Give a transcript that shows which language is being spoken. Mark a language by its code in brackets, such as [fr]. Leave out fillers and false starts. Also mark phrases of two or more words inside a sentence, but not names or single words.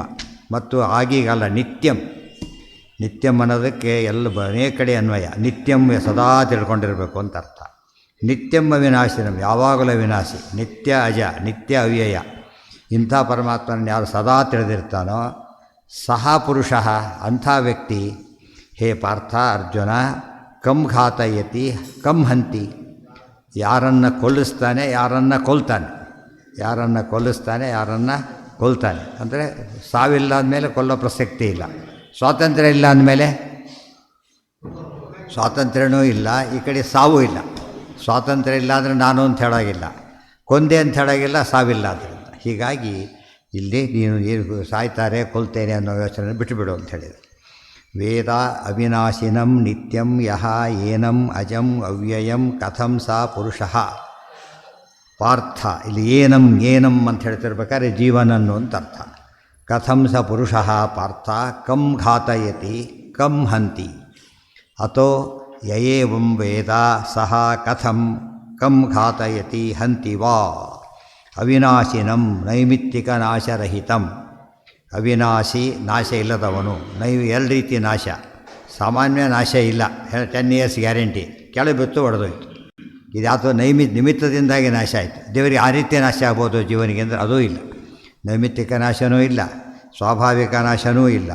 [kn] ಮತ್ತು ಆಗೀಗಲ್ಲ, ನಿತ್ಯಂ ಅನ್ನೋದಕ್ಕೆ ಅನೇಕ ಕಡೆ ಅನ್ವಯ. ನಿತ್ಯಂ ಸದಾ ತಿಳ್ಕೊಂಡಿರಬೇಕು ಅಂತ ಅರ್ಥ. [sa] ನಿತ್ಯಂ ಅವಿನಾಶಿನಂ, [kn] ಯಾವಾಗಲೂ ಅವಿನಾಶಿ, ನಿತ್ಯ ಅಜ, ನಿತ್ಯ ಅವ್ಯಯ. ಇಂಥ ಪರಮಾತ್ಮನ ಯಾರು ಸದಾ ತಿಳಿದಿರ್ತಾನೋ ಸಹ ಪುರುಷಃ, ಅಂಥ ವ್ಯಕ್ತಿ ಹೇ ಪಾರ್ಥ ಅರ್ಜುನ, [sa] ಕಂ ಘಾತಯತಿ ಕಂ ಹಂತಿ, [kn] ಯಾರನ್ನು ಕೊಲ್ಲಿಸ್ತಾನೆ, ಯಾರನ್ನು ಕೊಲ್ತಾನೆ, ಯಾರನ್ನು ಕೊಲ್ಲಿಸ್ತಾನೆ, ಯಾರನ್ನು ಕೊಲ್ತಾನೆ. ಅಂದರೆ ಸಾವಿಲ್ಲ ಅಂದಮೇಲೆ ಕೊಲ್ಲೋ ಪ್ರಸಕ್ತಿ ಇಲ್ಲ. ಸ್ವಾತಂತ್ರ್ಯ ಇಲ್ಲ ಅಂದಮೇಲೆ ಸ್ವಾತಂತ್ರ್ಯವೂ ಇಲ್ಲ, ಈ ಕಡೆ ಸಾವೂ ಇಲ್ಲ. ಸ್ವಾತಂತ್ರ್ಯ ಇಲ್ಲ ಅಂದರೆ ನಾನು ಅಂತ ಹೇಳೋಗಿಲ್ಲ, ಕೊಂದೆ ಅಂತ ಹೇಳೋಗಿಲ್ಲ, ಸಾವಿಲ್ಲ ಆದ್ದರಿಂದ. ಹೀಗಾಗಿ ಇಲ್ಲಿ ನೀನು ಸಾಯ್ತಾರೆ ಕೊಲ್ತೇನೆ ಅನ್ನೋ ಯೋಚನೆ ಬಿಟ್ಟುಬಿಡು ಅಂತ ಹೇಳಿದರು. [sa] ವೇದ ಅವಿನಾಶಿನಂ ನಿತ್ಯಂ ಯಹ ಏನಂ ಅಜಂ ಅವ್ಯಯಂ ಕಥಂ ಸಾ ಪುರುಷಃ ಪಾರ್ಥ. [kn] ಇಲ್ಲಿ ಏನಂ ಅಂತ ಹೇಳ್ತಿರ್ಬೇಕಾದ್ರೆ ಜೀವನನ್ನು ಅಂತ ಅರ್ಥ. [sa] ಕಥಂ ಸ ಪುರುಷಃ ಪಾರ್ಥ ಕಂ ಘಾತಯತಿ ಕಂ ಹಂತಿ. ಅಥೋ ಯಯೇವಂ ವೇದ ಸಹ ಕಥಂ ಕಂ ಘಾತಯತಿ ಹಂತಿ ವಾ. ಅವಿನಾಶಿನಂ ನೈಮಿತ್ತಿಕ ನಾಶರಹಿತಂ, [kn] ಅವಿನಾಶಿ ನಾಶ ಇಲ್ಲದವನು. ಎರಡು ರೀತಿ ನಾಶ. ಸಾಮಾನ್ಯ ನಾಶ ಇಲ್ಲ, 10 years ಗ್ಯಾರಂಟಿ, ಕೆಳಗೆ ಬಿತ್ತು ಹೊಡೆದೋಯ್ತು. ಇದು ಯಾವುದು ನಿಮಿತ್ತದಿಂದಾಗಿ ನಾಶ ಆಯಿತು. ದೇವರಿಗೆ ಆ ರೀತಿ ನಾಶ ಆಗ್ಬೋದು ಜೀವನಿಗೆ ಅಂದರೆ ಅದೂ ಇಲ್ಲ. ನೈಮಿತ್ತಿಕ ನಾಶನೂ ಇಲ್ಲ, ಸ್ವಾಭಾವಿಕ ನಾಶನೂ ಇಲ್ಲ.